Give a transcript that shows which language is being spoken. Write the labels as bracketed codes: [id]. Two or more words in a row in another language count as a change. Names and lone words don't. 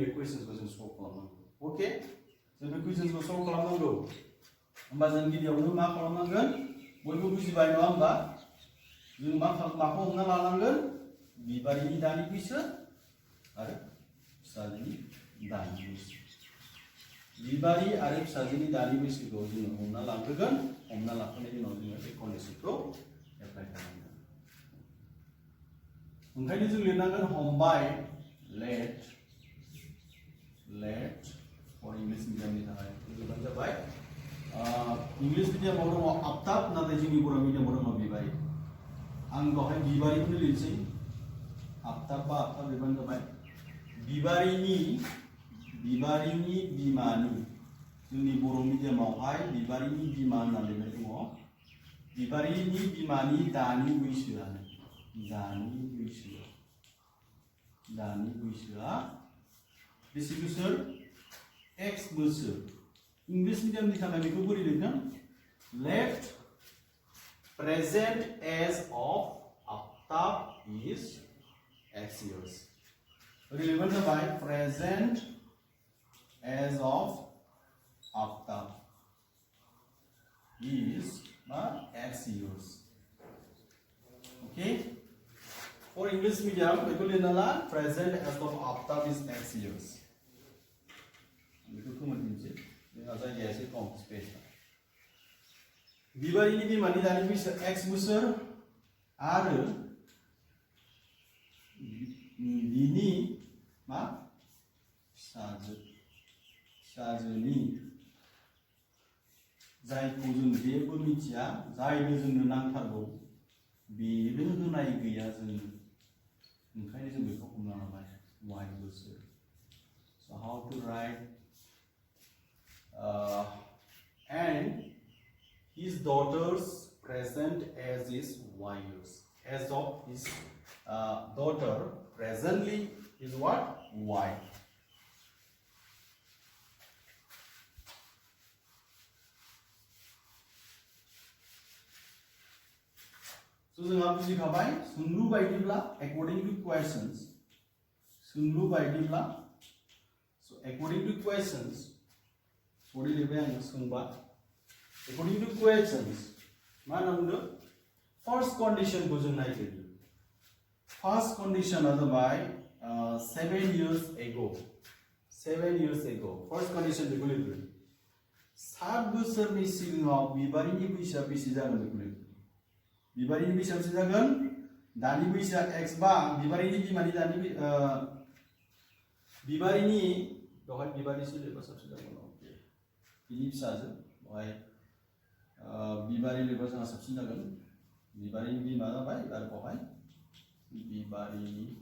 [brx] क्वेश्चनखौ जों सल्व खालामनांगौ ओके जों बे क्वेश्चनखौ सल्व खालामनांगौ होमबा जों गिबियावनो मा खालामनांगोन बयबो बुजिबाय नङा होमबा जों माखौ हमना लानांगोन बिबारिनि दानि बैसो आरो फिसाजोनि दानि बैसो बिबारि आरो फिसाजोनि दानि बैसोखौ जों हमना लाग्रोगोन हमना लाखांनायनि उनाव जों बे कन्डिशनखौ एप्लाइ खालामगोन ओंखायनो जों लिरनांगोन हमबाय let [en] for English medium [brx] नि थाखाय लिरनाय जाबाय इंग्लिश मिडियामाव दङ आफ्ताब नाथाय जोंनि बर' मिडियामाव दङ बिबारि आं बेवहाय बिबारिखौनो लिरसै आफ्ताब बा आफ्ताब लिरबानो जाबाय बिबारिनि बिमानि जोंनि बर' मिडियामावहाय बिबारिनि बिमा होनना लिरनाय दङ बिबारिनि बिमानि दानि बैसोआनो दानि बैसोआ बेसे बोसोर x बोसोर इंग्लिश मिडियामनि थाखाय बेखौ बोरै लिरगोन [en] let present age of आफ्ताब is x years [brx] ओरै लिरबानो जाबाय [en] present age of आफ्ताब is x years okay for English medium [brx] बेखौ लिरना ला [en] present age of आफ्ताब is x years [brx] बेखौ खोमोरफिनसै जोंहा जायगाया एसे खम बिबारिनि बिमानि दानि बैसो x बोसोर आरो बिनि मा फिसाजोनि जायखौ जों जेबो मिथिया जायनो जोंनो नांथारगौ बेनो होनाय गैया जोंनो ओंखायनो जों बेखौ हमना लाबाय y बोसोर [en] so how to write and his daughter's present age is y years age of his daughter presently is what y [brx] so जोंहा बुजिखाबाय सोंलु बायदिब्ला [en] according to questions [brx] सोंलु बायदिब्ला [en] so according to questions [brx] सरि लिरबाय आङो सोंबा [en] according to questions [brx] मा होनना बुंदों [en] first condition [brx] को जों नायग्रोयो [en] first condition [brx] आ जाबाय [en] 7 years ago first condition [brx] बेखौ लिरग्रोयो 7 बोसोरनि सिगाङाव बिबारिनि बैसोआ बेसे जागोन बेखौ लिरग्रोयो बिबारिनि बैसोआ बेसे जागोन दानि बैसोआ x बा बिबारिनि बिमानि दानि बिबारिनि बेवहाय बिबारिसो लिरबा साबसिन जागोन बिनि फिसाजो बेवहाय बिबारि लिरबा जोंहा साबसिन जागोन बिबारिनि बिमा जाबाय आरो बेवहाय बिबारिनि